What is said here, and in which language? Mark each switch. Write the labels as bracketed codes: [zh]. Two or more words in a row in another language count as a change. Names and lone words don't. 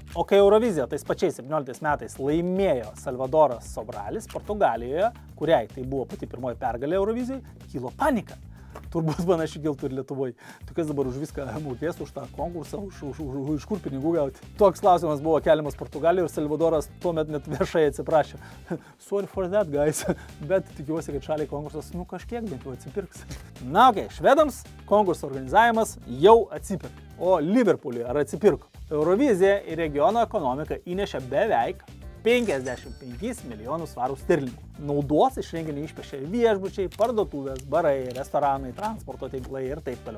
[lt] O kai Euroviziją tais pačiais 17 metais laimėjo Salvadoras Sobralis Portugalijoje, kuriai tai buvo pati pirmoji pergalė Eurovizijai, kilo panika. Turbūt panašiai kiltų ir Lietuvoje. Tu kas dabar už viską mokės, už tą konkursą, iš kur pinigų gauti? Toks klausimas buvo keliamas Portugalijoje ir Salvadoras tuomet net viešai atsiprašė. [en] Sorry for that, guys. [lt] Bet tikiuosi, kad šaliai konkursas, kažkiek bent jau atsipirks. Na, švedams konkurso organizavimas jau atsipirka. O Liverpooliui ar atsipirko? Eurovizija į regiono ekonomiką įnešė beveik 55 milijonus svarų sterlingų. Naudos iš renginio išpešė viešbučiai, parduotuvės, barai, restoranai, transporto tinklai ir taip toliau.